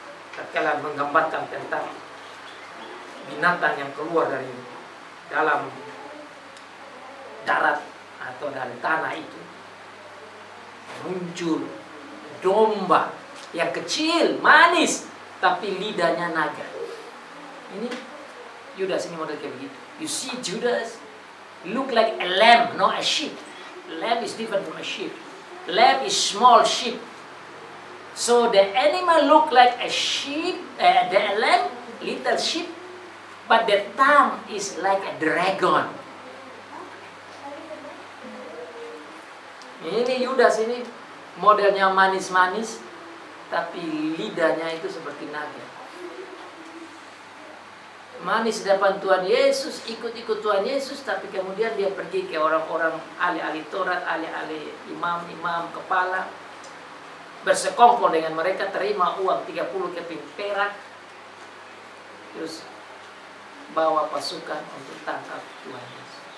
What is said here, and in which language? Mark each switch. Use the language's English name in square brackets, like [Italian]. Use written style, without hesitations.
[Indonesian] Tatkala menggambarkan tentang binatang yang keluar dari dalam darat atau dari tanah itu, muncul domba yang kecil, manis, tapi lidahnya naga. Ini Yudas ini model kayak begitu. [English] You see Judas look like a lamb, not a sheep. Lamb is different from a sheep. Lamb is small sheep. So the animal look like a sheep, the lamb, little sheep, but the tongue is like a dragon. [Indonesian] Ini Yudas ini modelnya manis-manis, tapi lidahnya itu seperti naga. Manis di depan Tuhan Yesus, ikut-ikut Tuhan Yesus, tapi kemudian dia pergi ke orang-orang ahli-ahli Taurat, ahli-ahli imam-imam kepala, bersekongkol dengan mereka, terima uang 30 keping perak, terus bawa pasukan untuk tangkap Tuhan Yesus.